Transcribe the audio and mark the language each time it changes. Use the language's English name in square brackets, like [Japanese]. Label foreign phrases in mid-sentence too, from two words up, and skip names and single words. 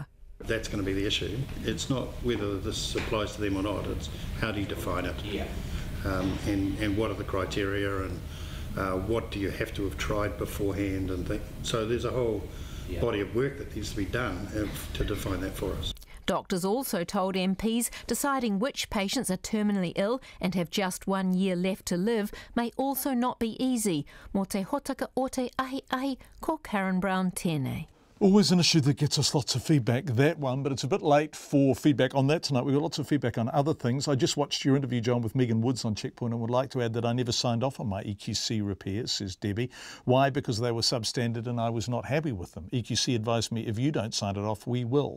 [English] That's going to be the issue. It's not whether this applies to them or not, it's how do you define it, and what are the criteria, and what do you have to have tried beforehand, and things. So there's a whole body of work that needs to be done to define that for us. Doctors also told MPs deciding which patients are terminally ill and have just 1 year left to live may also not be easy. [Māori] Mō te hōtaka o te ahi, ko Karen Brown tēnei. [English] Always an issue that gets us lots of feedback, that one, but it's a bit late for feedback on that tonight. We've got lots of feedback on other things. I just watched your interview, John, with Megan Woods on Checkpoint, and would like to add that I never signed off on my EQC repairs, says Debbie. Why? Because they were substandard and I was not happy with them. EQC advised me, if you don't sign it off, we will.